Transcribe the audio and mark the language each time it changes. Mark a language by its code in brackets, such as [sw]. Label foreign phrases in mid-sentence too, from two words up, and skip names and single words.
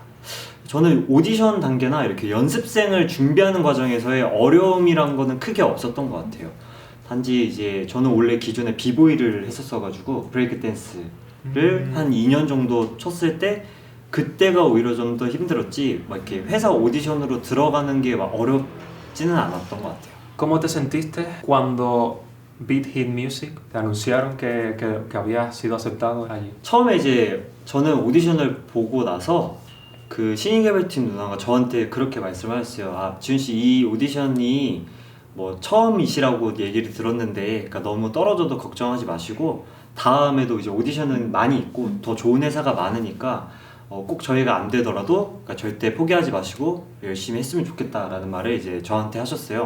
[ko] 저는 오디션 단계나 이렇게 연습생을 준비하는 과정에서의 어려움이란 거는 크게 없었던 것 같아요. 단지 이제 저는 원래 기존에 비보이를 했었어가지고 브레이크 댄스를 한 2년 정도 쳤을 때 그때가 오히려 좀 더 힘들었지 막 이렇게 회사 오디션으로 들어가는 게 막 어렵지는 않았던 것 같아요. [es] ¿Cómo te sentiste cuando Beat Hit Music te anunciaron que habías sido aceptado allí? [ko] 처음에 이제 저는 오디션을 보고 나서 그 신인개발팀 누나가 저한테 그렇게 말씀하셨어요. 아, 지훈씨 이 오디션이 뭐 처음이시라고 얘기를 들었는데 그러니까 너무 떨어져도 걱정하지 마시고 다음에도 이제 오디션은 많이 있고 더 좋은 회사가 많으니까 꼭 저희가 안 되더라도 그러니까 절대 포기하지 마시고 열심히 했으면 좋겠다라는 말을 이제 저한테 하셨어요.